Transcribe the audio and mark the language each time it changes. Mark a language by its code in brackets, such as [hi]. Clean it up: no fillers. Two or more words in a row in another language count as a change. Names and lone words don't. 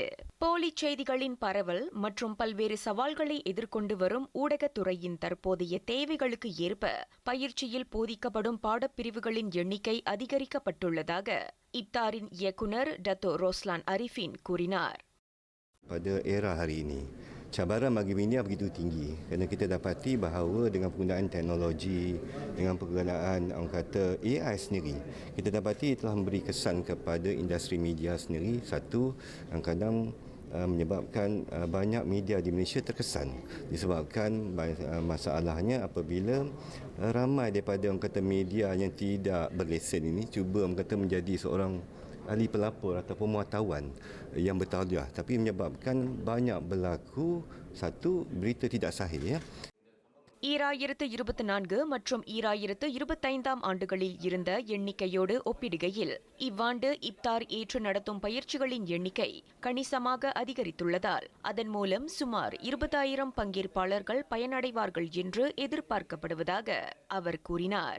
[ta] போலிச் செய்திகளின் பரவல் மற்றும் பல்வேறு சவால்களை எதிர்கொண்டு வரும் ஊடகத்துறையின் தற்போதைய தேவைகளுக்கு ஏற்ப பயிற்சியில் போதிக்கப்படும் பாடப்பிரிவுகளின் எண்ணிக்கை அதிகரிக்கப்பட்டுள்ளதாக இப்தாரின் இயக்குனர் டத்தோ ரோஸ்லான் அரிஃபின் கூறினார். [ms] Pada era hari ini, cabaran bagi media begitu tinggi kerana kita dapati bahawa dengan penggunaan teknologi, dengan penggunaan orang kata AI sendiri, kita dapati telah memberi kesan kepada industri media sendiri. Satu, kadang menyebabkan banyak media di Malaysia terkesan disebabkan masalahnya apabila ramai daripada orang kata media yang tidak berlesen ini cuba orang kata menjadi seorang ahli pelapor atau pemwartawan yang bertauliah, tapi menyebabkan banyak berlaku satu berita tidak sahih ya. [ta] 2024 மற்றும் 2025ஆம் ஆண்டுகளில் இருந்த எண்ணிக்கையோடு ஒப்பிடுகையில் இவ்வாண்டு இப்தார் ஏற்று நடத்தும் பயிற்சிகளின் எண்ணிக்கை கணிசமாக அதிகரித்துள்ளதால் அதன் மூலம் சுமார் 20,000 பங்கேற்பாளர்கள் பயனடைவார்கள் என்று எதிர்பார்க்கப்படுவதாக அவர் கூறினார்.